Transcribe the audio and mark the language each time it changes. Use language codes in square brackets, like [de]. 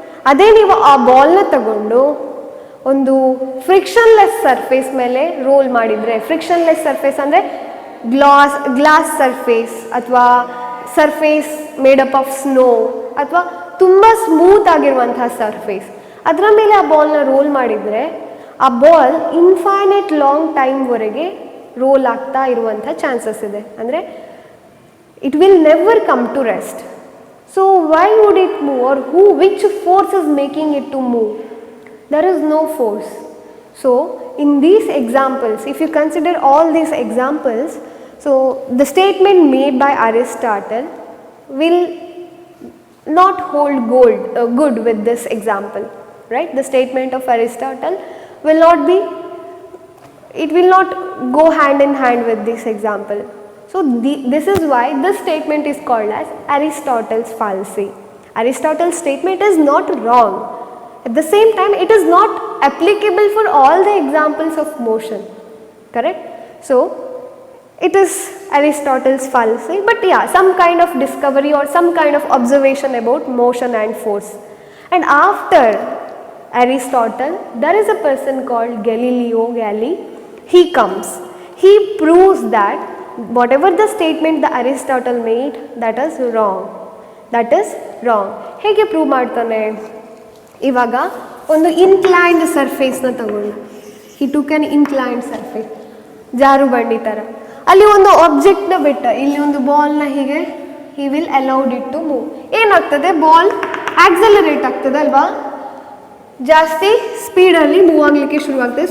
[kn] ಅದೇ ನೀವು ಆ ಬಾಲ್ನ ತಗೊಂಡು ಒಂದು ಫ್ರಿಕ್ಷನ್ಲೆಸ್ ಸರ್ಫೇಸ್ ಮೇಲೆ ರೋಲ್ ಮಾಡಿದರೆ, ಫ್ರಿಕ್ಷನ್ಲೆಸ್ ಸರ್ಫೇಸ್ ಅಂದರೆ ಗ್ಲಾಸ್ ಸರ್ಫೇಸ್ ಅಥವಾ ಸರ್ಫೇಸ್ [en] made up of snow [kn] ಅಥವಾ ತುಂಬ ಸ್ಮೂತ್ ಆಗಿರುವಂತಹ ಸರ್ಫೇಸ್, ಅದರ ಮೇಲೆ ಆ ಬಾಲ್ನ ರೋಲ್ ಮಾಡಿದರೆ ಆ ಬಾಲ್ ಇನ್ಫೈನೈಟ್ ಲಾಂಗ್ ಟೈಮ್ವರೆಗೆ ರೋಲ್ ಆಗ್ತಾ ಇರುವಂಥ ಚಾನ್ಸಸ್ ಇದೆ. [en] ಅಂದರೆ it will never come to rest. So why would it move or which force is making it to move? There is no force. So in these examples, if you consider all these examples, so the statement made by Aristotle will not hold good with this example, right? The statement of Aristotle will not be, it will not go hand in hand with this example. So this is why this statement is called as Aristotle's fallacy. Aristotle's statement is not wrong. At the same time, it is not applicable for all the examples of motion, correct? So it is Aristotle's fallacy, but yeah, some kind of discovery or some kind of observation about motion and force. And after Aristotle, there is a person called Galileo Galilei. He comes, he proves that whatever the statement the Aristotle made, that is wrong. That is wrong. [kn] ಹೇಗೆ prove ಮಾಡ್ತಾನೆ? ಇವಾಗ ಒಂದು inclined ಸರ್ಫೇಸ್ನ ತಗೊಂಡು, [en] he took an inclined surface, [kn] ಜಾರು ಬಂಡಿ ಥರ, ಅಲ್ಲಿ ಒಂದು ಆಬ್ಜೆಕ್ಟ್ನ ಬಿಟ್ಟ, ಇಲ್ಲಿ ಒಂದು ಬಾಲ್ನ ಹೀಗೆ [en] He will allowed it to move. [kn] ಏನಾಗ್ತದೆ? ಬಾಲ್ ಆಕ್ಸಲರೇಟ್ ಆಗ್ತದೆ ಅಲ್ವಾ, ಜಾಸ್ತಿ ಸ್ಪೀಡಲ್ಲಿ ಮೂವ್ ಆಗಲಿಕ್ಕೆ ಶುರುವಾಗ್ತದೆ.